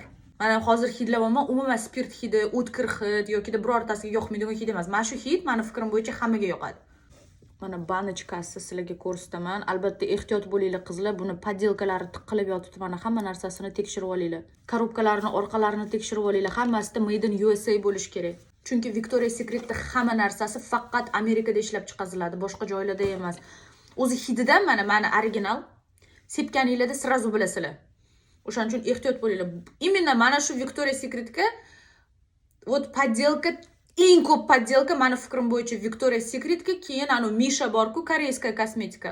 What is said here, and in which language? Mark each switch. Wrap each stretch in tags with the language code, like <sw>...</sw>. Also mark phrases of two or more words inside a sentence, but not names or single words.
<uz>Mana hozir hidlayapman, umuman spirt hidi, o'tkir hid yoki birortasiga yoqmaydigan hid emas. Mana shu hid meni fikrim bo'yicha hammaga yoqadi. Mana banочкасы sizlarga ko'rsataman. Albatta ehtiyot bo'linglar qizlar. Buni podelkalari tiqilib yotibdi. Mana hamma narsasini tekshirib olinglar. Korobkalarini, orqalarini tekshirib olinglar. Hammasida</uz> <en>made in USA</en> <uz>bo'lish kerak. Chunki Victoria's Secret'da hamma narsasi faqat Amerikada ishlab chiqariladi, boshqa joylarda emas. O'zi hididan meni original sepganinglarda sirazu bilasizlar. O'shaning uchun ehtiyot bo'linglar. Именно mana shu Victoria's Secret'ga вот podelka eng ko'p podelka meni fikrim bo'yicha Victoria's Secret'ga, keyin Misha borku,</uz> <ru>корейская косметика.</ru>